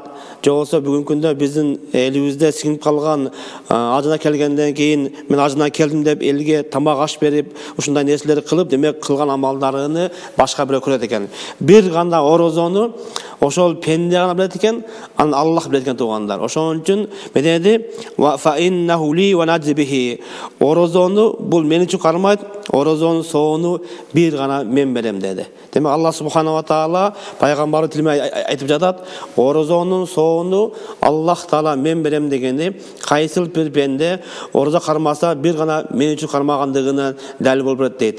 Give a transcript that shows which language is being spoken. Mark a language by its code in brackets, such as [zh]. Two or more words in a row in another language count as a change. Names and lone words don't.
[ky] Же болсо бүгүнкү күндө биздин элибизде сиңип калган ажына келгенден кийин мен ажына келдим деп элге тамак аш берип, ушундай нерселерди кылып, демек кылган амалдарыны башка бирөө көрөт экен. Бир гана орозону ошол пенде гана билет экен, аны Аллах билет экен тугандар. Ошон үчүн [ar] مديدي فإنه لي وأنا أجزي به. [ky] Орозону бул мен үчүн кармайт, орозонун соону бир гана мен берем деди. Демек Аллах Субханала Таала пайгамбары тилиме айтып жатат, орозонун соону Аллах Таала мен берем дегенди, кайсыл бир пенде орозо кармаса бир гана мен үчүн кармагандыгына далил болуп берет дейт.